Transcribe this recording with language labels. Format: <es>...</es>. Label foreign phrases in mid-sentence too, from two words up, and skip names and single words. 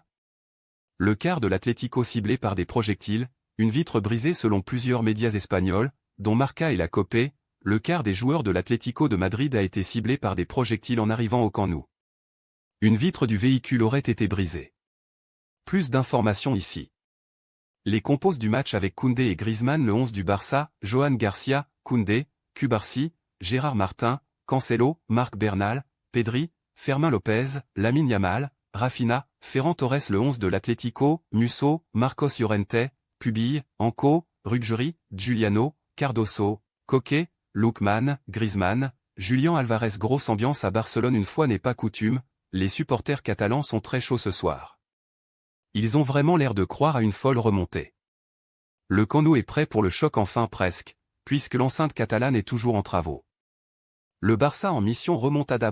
<fr>Le quart de l'Atlético ciblé par des projectiles, une vitre brisée selon plusieurs médias espagnols, dont Marca et la Copé, le quart des joueurs de l'Atlético de Madrid a été ciblé par des projectiles en arrivant au Camp Nou. Une vitre du véhicule aurait été brisée. Plus d'informations ici. Les compos du match avec Koundé et Griezmann. Le 11 du Barça: Johan Garcia, Koundé, Cubarsí, Gérard Martin, Cancelo, Marc Bernal, Pedri, Fermin Lopez, Lamine Yamal, Rafinha, Ferran Torres. Le 11 de l'Atlético: Musso, Marcos Llorente, Pubille, Anco, Ruggieri, Giuliano, Cardoso, Koké, Lookman, Griezmann, Julián Alvarez. Grosse ambiance à Barcelone une fois n'est pas coutume, les supporters catalans sont très chauds ce soir. Ils ont vraiment l'air de croire à une folle remontée. Le Camp Nou est prêt pour le choc enfin presque, puisque l'enceinte catalane est toujours en travaux. Le Barça en mission remontada.</fr>